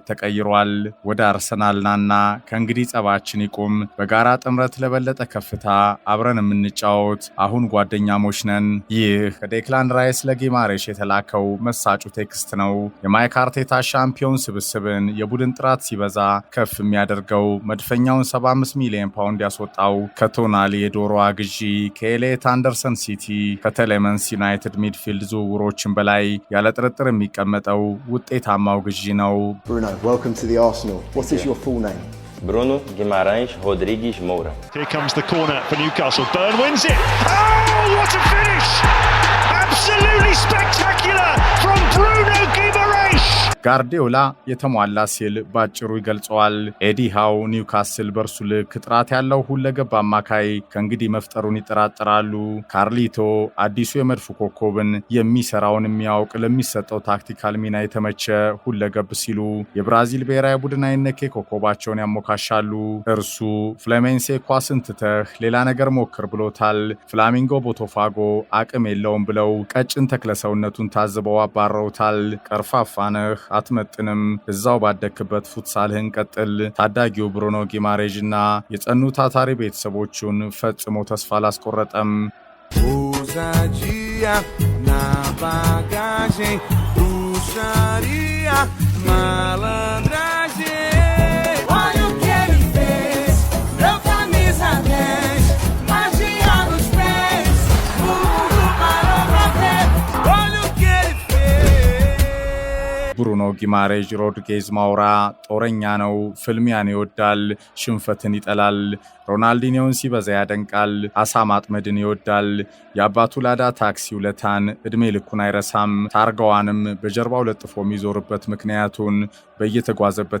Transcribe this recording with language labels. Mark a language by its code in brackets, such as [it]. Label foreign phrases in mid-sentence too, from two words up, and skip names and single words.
[am] ተቀይሯል። ወደ አርሰናል ናና ከእንግዲህ ጸባችን ይቁም፣ በጋራ ጥምረት ለበለጠ ከፍታ አብረን የምንጫወት አሁን ጓደኛሞች ነን። ይህ ከዴክላን ራይስ ለጊማሬዥ የተላከው መሳጩ ቴክስት ነው። የማይክ አርቴታ ሻምፒዮን ስብስብን የቡድን ጥራት ሲበዛ ከፍ የሚያደርገው መድፈኛውን 75 ሚሊዮን ፓውንድ ያስወጣው ከቶናሊ የዶሮዋ ግዢ ከኤሌት አንደርሰን ሲቲ ከቴሌመንስ ዩናይትድ ሚድፊልድ ዝውውሮችን በላይ ያለ ጥርጥር የሚቀመጠው ውጤታማው ግዢ ነው። [en] Bruno, welcome to the Arsenal. What is your full name? Bruno Guimaraes Rodrigues Moura. Here comes the corner for Newcastle. Burn wins it. Oh, what a finish! Absolutely spectacular from Bruno Guimaraes. [am] ጋርዲዮላ የተሟላ ሲል ባጭሩ ይገልጸዋል። ኤዲ ሃው ኒውካስል በርሱ ልክ ጥራት ያለው ሁለገብ አማካይ ከእንግዲህ መፍጠሩን ይጠራጠራሉ። ካርሊቶ አዲሱ የመድፉ ኮከብን የሚሰራውን የሚያውቅ ለሚሰጠው ታክቲካል ሚና የተመቸ ሁለገብ ሲሉ የብራዚል ብሔራዊ ቡድን አይነኬ ኮከባቸውን ያሞካሻሉ። እርሱ ፍሌሜንሴ ኳስን ትተህ ሌላ ነገር ሞክር ብሎታል። ፍላሚንጎ ቦቶፋጎ አቅም የለውም ብለው ቀጭን ተክለሰውነቱን ታዝበው አባረውታል። ቀርፋፋ ነህ፣ አትመጥንም፣ እዛው ባደክበት ፉትሳልህን ቀጥል። ታዳጊው ብሩኖ ጊማሬዥና የጸኑ ታታሪ ቤተሰቦቹን ፈጽሞ ተስፋ አላስቆረጠም። [pt] ousadia na bagagem, bruxaria, malandragem. Olha o que ele fez, meu camisa 10, magia nos pés, o mundo parou pra ver. Olha o que ele fez. [am] ብሩኖ ጊማሬዥ ሮድሪጌዝ ማውራ ጦረኛ ነው። ፍልሚያን ይወዳል፣ ሽንፈትን ይጠላል። ሮናልዲኒዮን ሲበዛ ያደንቃል። አሳ ማጥመድን ይወዳል። የአባቱ ላዳ ታክሲ ውለታን እድሜ ልኩን አይረሳም። ታርጋዋንም በጀርባው ለጥፎ የሚዞርበት ምክንያቱን በየተጓዘበት